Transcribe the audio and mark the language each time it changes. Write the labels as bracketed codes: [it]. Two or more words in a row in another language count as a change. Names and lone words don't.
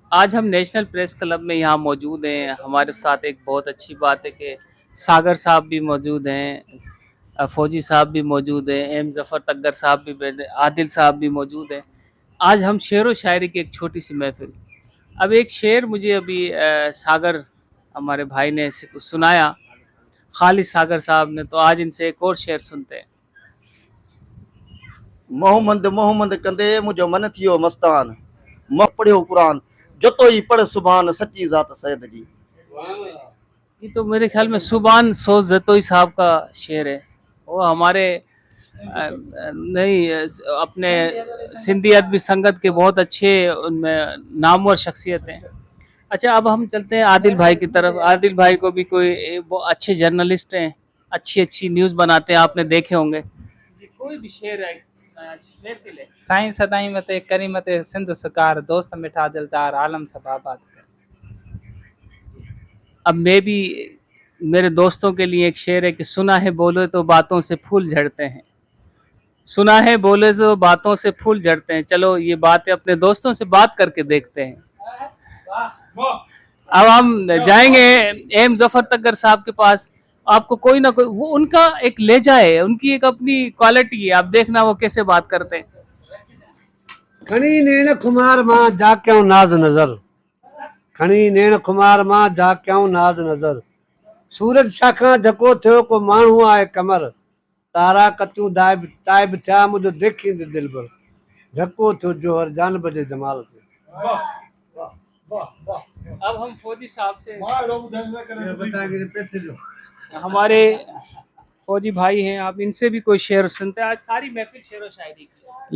[ur] آج ہم نیشنل پریس کلب میں یہاں موجود ہیں۔ ہمارے ساتھ ایک بہت اچھی بات ہے کہ ساگر صاحب بھی موجود ہیں، فوجی صاحب بھی موجود ہیں، ایم ظفر تگر صاحب بھی بیٹھے، عادل صاحب بھی موجود ہیں. آج ہم شعر و شاعری کی ایک چھوٹی سی محفل۔ اب ایک شعر مجھے ابھی ساگر ہمارے بھائی نے سنایا، خالد ساگر صاحب نے، تو آج ان سے ایک اور شعر سنتے ہیں. [sd] मोहम्मद मोहम्मद कंदे मुझो मन थियो मस्तान, मह पढ़ियो कुरान, जतो ही पढ़ सुभान सच्ची जात सैयद जी। [ur] یہ تو میرے خیال میں سبحان سوز جتوئی صاحب کا شعر ہے. وہ ہمارے نہیں اپنے سندھی ادبی سنگت کے بہت اچھے ان میں نامور شخصیت ہیں. اچھا، اب ہم چلتے ہیں عادل بھائی کی طرف۔ عادل بھائی کو بھی کوئی وہ اچھے جرنلسٹ ہیں، اچھی اچھی نیوز بناتے ہیں، آپ نے دیکھے ہوں گے. کوئی بھی شعر ہے [sd] साईं सदाई मते करीमते सिंध सुकार, दोस्त मिठा दिलदार आलम सब आबाद कर। [ur] اب میں بھی، میرے دوستوں کے لیے ایک شعر ہے کہ سنا ہے بولے تو باتوں سے پھول جھڑتے ہیں، سنا ہے بولے تو باتوں سے پھول جھڑتے ہیں. چلو یہ باتیں اپنے دوستوں سے بات کر کے دیکھتے ہیں۔ اب ہم جائیں گے ایم ظفر تگر صاحب کے پاس. آپ کو کوئی نہ کوئی، وہ ان کا ایک لہجہ ہے، ان کی ایک اپنی کوالٹی ہے، آپ دیکھنا وہ کیسے بات کرتے ہیں. [sd] खणी नेण खुमार मां जा क्यों नाज नजर, खणी नेण खुमार मां जा क्यों नाज नजर, सूरज शाखा झको थियो को माण्हू आहे कमर, तारा कतियूं ताइब थिया मुझो देखी दिल भर, झको थियो जोहर जान बजे जमाल से। [ur] اب ہم فوجی صاحب سے، ہمارے فوجی بھائی ہیں، آپ ان سے بھی کوئی شعر سنتے ہیں. آج ساری محفل شعر و شاعری کی.